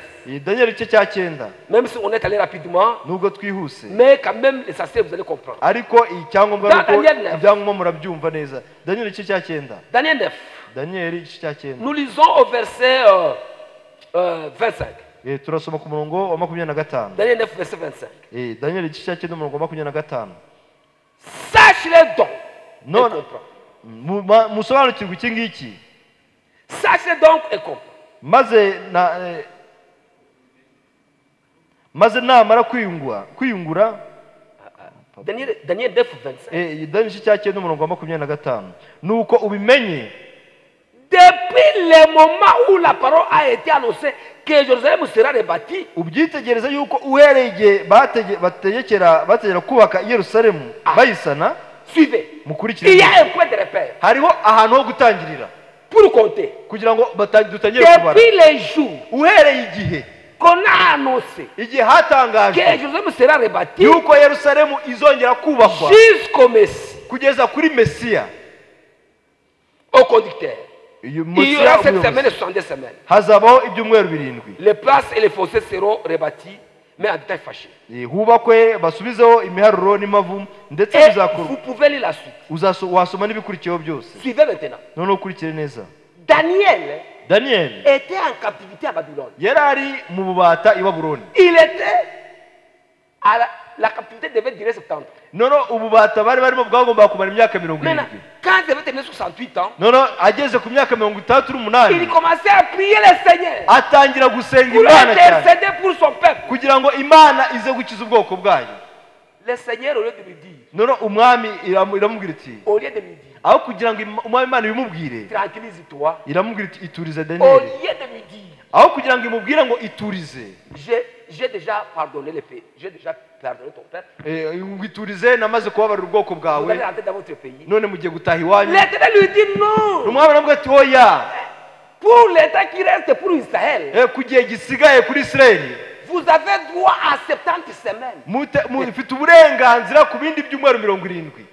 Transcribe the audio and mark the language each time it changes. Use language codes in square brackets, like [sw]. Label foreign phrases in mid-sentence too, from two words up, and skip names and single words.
[rw] Daniyeli igice cya 9 [fr] Même si on est allé rapidement, [rw] nubwo twihuse [fr] mais quand même, l'essentiel, vous allez comprendre. [rw] ariko icyangombwa [fr] Dans [rw] nuko [fr] Daniel 9. [rw] ibyangombwa murabyumva neza Daniyeli igice cya 9 [fr] Daniel 9. [rw] Daniyeli igice cya 9 [fr] Nous lisons au verset 25. [rw] turasoma ku murongo wa 25 [fr] Daniel 9, verset 25. [rw] Daniyeli igice cya 9 umurongo wa 25 [fr] Sache-le donc. Non. Et comprends. [rw] musobanukirwe iki ngiki [fr] Sache-le donc et comprends. [rw] maze namara kwiyungura [fr] Daniel 9, 25. [rw] Daniyeli igice cya 9 umurongo wa 25 nuko ubimenye [fr] Depuis le moment où la parole a été annoncée que Jérusalem sera rebâtie, [rw] ubyitegereza yuko uhereye igihe bategera kubaka i Yerusalemu bayisana [fr] suivez. [rw] mukurikire [fr] Il y a un point de repère [rw] hariho ahantu ho gutangirira [fr] pour compter. [rw] kugira ngo dutangire kubara [fr] Depuis les jours [rw] uhereye igihe [fr] qu'on a annoncé [rw] igihe [fr] que [rw] hatangajwe [fr] Jérusalem sera rebâtie [rw] yuko Yerusalemu izongera kubakwa [fr] jusqu'au Messie, [rw] kugeza kuri Mesiya [fr] au conducteur. [rw] uyu [fr] Il y aura [rw] Mesiya [fr] cette semaine et [rw] umuyobozi [fr] 62 semaines. [rw] hazabaho ibyumweru 7 [fr] Les places et les fossés seront rebâtis, mais en détail fâché. [rw] hubakwe basubizeho imiharuro n'imavu ndetse [fr] Et [rw] bizakorwa [fr] vous pouvez lire la suite. [rw] wasoma n'ibikurikiyeho byose [fr] Suivez maintenant. [rw] noneho ukurikire neza [fr] Daniel [rw] Daniyeli [fr] était en captivité à Babylone. [rw] yari ari mu bubata i Babuloni [fr] Il était à la captivité devait durer 70 ans. [rw] noneho ububata bari barimo bwagombaga kumara imyaka 70 [fr] Maintenant, quand il avait terminé 68 ans, [rw] noneho ageze ku myaka 68 [fr] il commençait à prier le Seigneur [rw] atangira gusenga [fr] pour [rw] Imana cyane [fr] intercéder pour son peuple. [rw] kugira ngo Imana ize gukiza ubwoko bwayo [fr] Le Seigneur, au lieu de lui dire, [rw] noneho umwami iramubwira iti [fr] au lieu de lui dire, [rw] aho kugira ngo umwami Imana ibimubwire [fr] tranquillise-toi, [rw] iramubwira iti iturize [fr] au [rw] Daniyeli [fr] lieu de lui dire, [rw] aho kugira ngo imubwire ngo iturize [fr] j'ai déjà pardonné le pays, j'ai déjà pardonné ton peuple, [rw] ngo iturize namaze kubabarira ubwoko [fr] vous [rw] bwawe [fr] allez rentrer dans votre pays. [rw] none mugiye gutaha iwanyu [fr] L'Éternel lui dit non. [rw] umwami aramubwira ati oya [fr] Pour l'État qui reste pour Israël, [rw] ku gihe gisigaye kuri Isirayeli [fr] vous avez droit à 70 semaines. [rw] mufite uburenganzira ku bindi byumweru 70